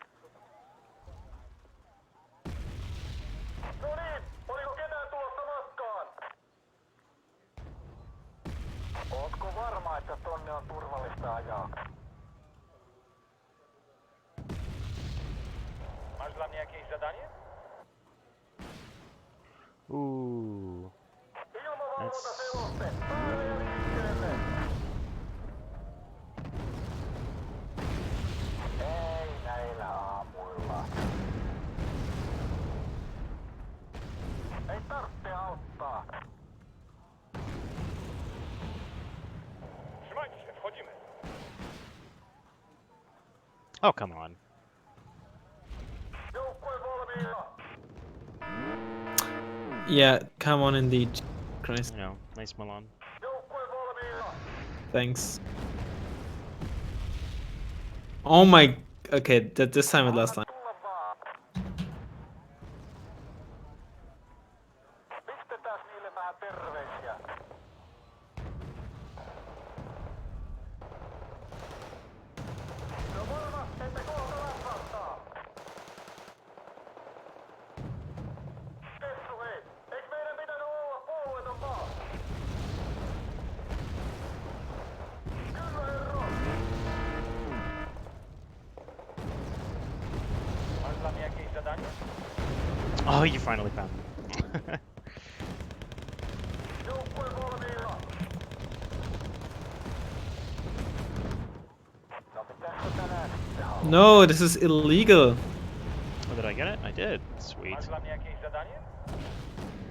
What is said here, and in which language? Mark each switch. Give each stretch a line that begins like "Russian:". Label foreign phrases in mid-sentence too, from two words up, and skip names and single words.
Finnish: No niin, oliko ketään tulossa matkaan? Ootko varma, että tonne on turvallista ajaa?
Polish: Masz dla mnie jakieś zadanie? Ooh.
Finnish: Ilmavalvontaseloste, päälle ja liikkeelle. Ei näillä aamuilla. Ei tarvitse auttaa.
Polish: Trzymajcie się, wchodzimy.
English: Oh, come on.
Finnish: Joukkue valmiina.
English: Yeah, come on indeed. Christ. You know, nice Milan.
Finnish: Joukkue valmiina.
English: Thanks. Oh my... Okay, this time it last time.
Finnish: Tulla vaan. Pistetään niille vähän terveisiä. No varma, että kohta lämpöttää. Tessu hei, eikö meidän pitänyt olla puolueeton maa? Kyllä herra.
Polish: Masz dla mnie jakieś zadanie?
English: Oh, you finally found me.
Finnish: Joukkue valmiina. No pitäisikö tänään sitten haluaa?
English: No, this is illegal. Oh, did I get it? I did. Sweet.
Polish: Masz dla mnie jakieś zadanie?